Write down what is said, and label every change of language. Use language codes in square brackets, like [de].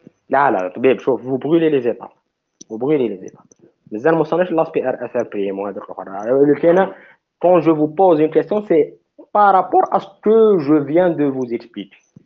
[ar] لا طبيب شوف [fr] vous brûlez les étapes. Vous brûlez les étapes. [ar] مازال ما وصلناش [fr] l'aspect RSLP moi [ar] هذاك الاخر. اللي كاينه [fr] quand je vous pose une question c'est par rapport à ce que je viens de vous expliquer.